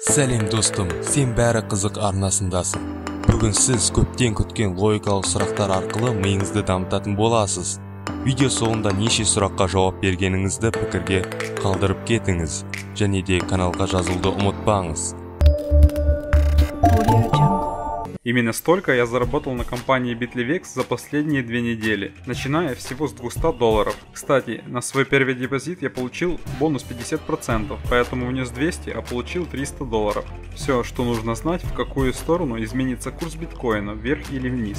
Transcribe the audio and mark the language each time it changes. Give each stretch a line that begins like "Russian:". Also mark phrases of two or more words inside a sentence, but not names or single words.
Kazakh: Сәлем достым, сен бәрі қызық арнасындасың. Бүгін сіз көптен күткен логикалық сұрақтар арқылы миыңызды дамытатын боласыз. Видео соңында неше сұраққа жауап бергеніңізді пікірге қалдырып кетіңіз. Және де каналға жазылуды ұмытпаңыз.
Russian: Именно столько я заработал на компании Bitlyvex за последние 2 недели, начиная всего с $200. Кстати, на свой первый депозит я получил бонус 50%, поэтому внес 200, а получил $300. Все, что нужно знать, в какую сторону изменится курс биткоина, вверх или вниз.